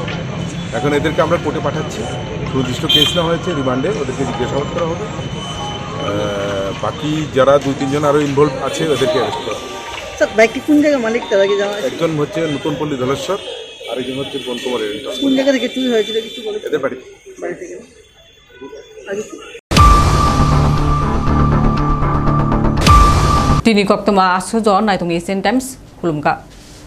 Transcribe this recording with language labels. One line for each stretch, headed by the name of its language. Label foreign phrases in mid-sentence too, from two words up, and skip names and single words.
Bangla: এখন এদেরকে আমরা কোর্টে পাঠাচ্ছি, সুনির্দিষ্ট কেস নেওয়া হয়েছে, রিমান্ডে ওদেরকে জিজ্ঞাসাবাদ করা হবে। বাকি যারা 2-3 জন আরও ইনভলভ আছে ওদেরকে অ্যারেস্ট করা হবে। স্যার বাইকটি কোন জায়গায় মালিক তার আগে জানা আছে? একজন হচ্ছে নতুনপল্লী ধলেশ্বর, আরেকজন হচ্ছে বনকুমার এরিটা। কোন জায়গা থেকে চুরি হয়েছিল কিছু বলে? এদের বাড়ি বাড়ি থেকে আগে
Kok Borok: Tini kok tuma aso jon nai tung Asian Times kulumka